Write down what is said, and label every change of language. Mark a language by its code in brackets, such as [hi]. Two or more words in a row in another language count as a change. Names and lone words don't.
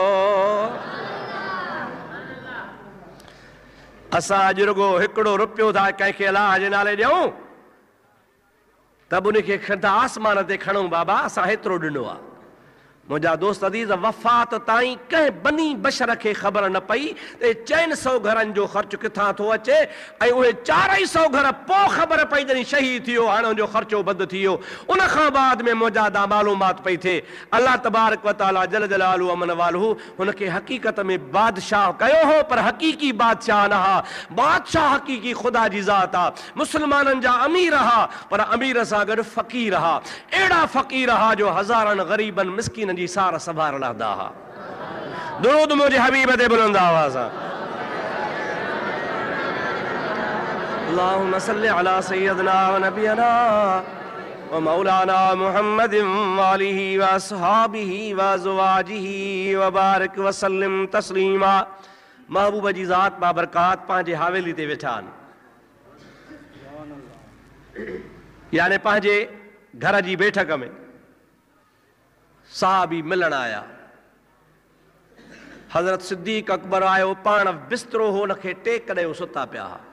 [sd] असां अॼु रुगो हिकिड़ो रुपयो था कंहिंखे अलाह जे नाले ॾियूं त उनखे आसमान ते खणूं बाबा, असां हेतिरो ॾिनो आहे। मुंहिंजा दोस्त अदीज़ वफ़ात ताईं कंहिं [ar] بني بشر [sd] खे ख़बर न पई त 400 घरनि जो ख़र्च किथां थो अचे ऐं उहे 400 घर पोइ ख़बर पई जॾहिं शहीद थियो, हाणे उनजो ख़र्चो बंदि थी वियो। उन खां बाद में मुंहिंजा मालूमात पई थिए। [ar] الله تبارك و تعالى جل جلاله عم نواله [sd] हुनखे हक़ीक़त में बादशाह कयो हो, पर हक़ीक़ी बादशाह न हा। बादशाह हक़ीक़ी ख़ुदा जी ज़ात आहे। मुस्लमाननि जा अमीर हा, पर अमीर सां गॾु फ़क़ीर हा। अहिड़ा फ़क़ीर हा जो हज़ारनि ग़रीबनि मिस्किन जी सार संभाल रहंदा हा। दुरूद मुंहिंजे हबीब ते बुलंद आवाज़ सां [ar] اللهم صل على سيدنا و نبينا و مولانا محمد و آله و أصحابه و أزواجه و بارك و سلم تسليما. [sd] महबूब जी ज़ात बाबरकात पंहिंजे हवेली ते वेठा आहिनि, यानी पंहिंजे घर जी बैठक में साहबी मिलण आया। हज़रत सिद्दीक़ अकबर आयो, पाण बिस्तरो हो उनखे टेक ॾियो, सुता पिया।